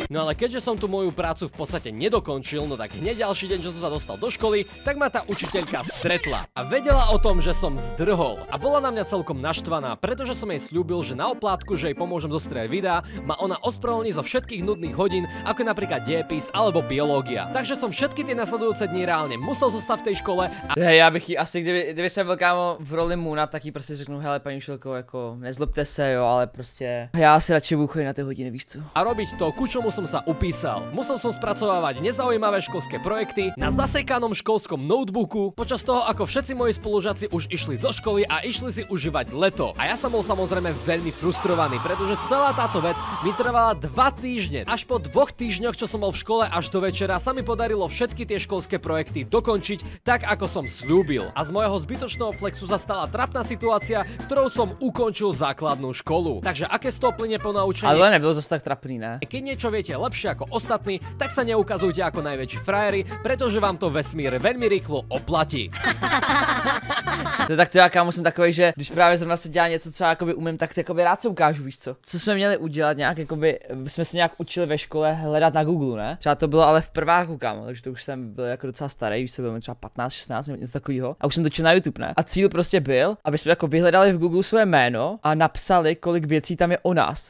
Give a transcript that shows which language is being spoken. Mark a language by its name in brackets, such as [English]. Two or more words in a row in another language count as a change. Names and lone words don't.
[Slovak] No ale keďže som tu moju prácu v podstate nedokončil, no tak hneď ďalší deň, čo som sa dostal do školy, tak ma tá učiteľka stretla a vedela o tom, že som zdrhol. A bola na mňa celkom naštvaná, pretože som jej sľúbil, že na oplátku, že jej pomôžem zostriať videá, ma ona ospravedlní zo všetkých nudných hodín, ako napríklad dejepis alebo biológia. Takže som všetky tie nasledujúce dni reálne musel zostať v tej škole. Hej, [Czech] já bych jí asi, kdyby jsem byl kámo v roli Moona, tak jí prostě řeknu, hele paní učitelko, jako nezlobte se, jo, ale prostě já si radši budu chodit na ty hodiny, víš co? [Slovak] A robiť to, ku čomu som sa upísal. Musel som spracovávať nezaujímavé školské projekty na zasekanom školskom notebooku, počas toho, ako všetci moji spolužiaci už išli zo školy a išli si užívať leto. A ja som bol samozrejme veľmi frustrovaný, pretože celá táto vec mi trvala 2 týždne. Až po 2 týždňoch, čo som bol v škole až do večera, sa mi podarilo všetky tie školské projekty dokončiť tak, ako som sľúbil. A z môjho zbytočného flexu zastala trapná situácia, ktorou som ukončil základnú školu. Takže aké z toho plyne ponaučenie? [Czech] Ale nebylo zase tak trapný, ne? [Slovak] Keď niečo viete lepšie ako ostatní, tak sa neukazujte ako najväčší frajeri, pretože vám to vesmír veľmi rýchlo oplatí. [Czech] To tak to já kámo jsem takovej, že když právě zrovna se dělá něco, co já jakoby umím, tak jakoby rád se ukážu, víš co? Co jsme měli udělat nějak, jakoby jsme se nějak učili ve škole hledat na Google, ne? Třeba to bylo ale v prváku, kámo, takže to už jsem byl jako docela starý, víš co, byl třeba 15, 16 nebo něco takového. A už jsem točil na YouTube, ne? A cíl prostě byl, aby jsme jako vyhledali v Google své jméno a napsali, kolik věcí tam je o nás.